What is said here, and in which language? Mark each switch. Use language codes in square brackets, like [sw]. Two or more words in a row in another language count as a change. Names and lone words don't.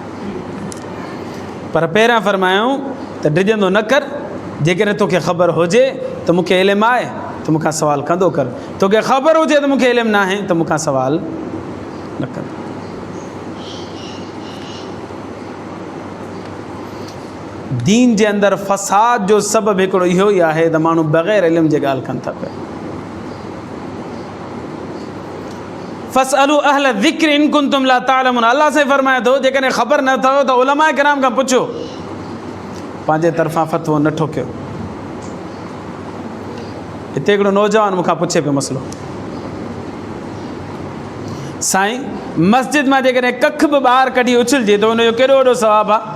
[sd] पर पहिरियां फरमायूं त डिॼंदो न कर, जेकॾहिं तोखे ख़बर हुजे त मूंखे इल्मु आहे त मूंखां सवाल कंदो कर, तोखे ख़बर हुजे त मूंखे इल्मु न आहे त मूंखां सवाल न कर। दीन जे अंदरि फ़साद जो सबबु हिकिड़ो इहो ई आहे त माण्हू बग़ैर इल्म जे ॻाल्हि कनि था पिया। [ar] فاسألوا أهل الذكر إن كنتم لا تعلمون, [sd] अल्लाह साईं फरमाए थो जेकॾहिं ख़बर न अथव त उलमा किराम खां पुछो, पंहिंजे तरफ़ां फ़तवो न ठोकियो। हिते हिकिड़ो नौजवान मूंखां पुछे पियो मसइलो, साईं मस्जिद मां जेकॾहिं कख बि ॿाहिरि कढी उछलिजे त हुनजो केॾो वॾो सवाबु आहे?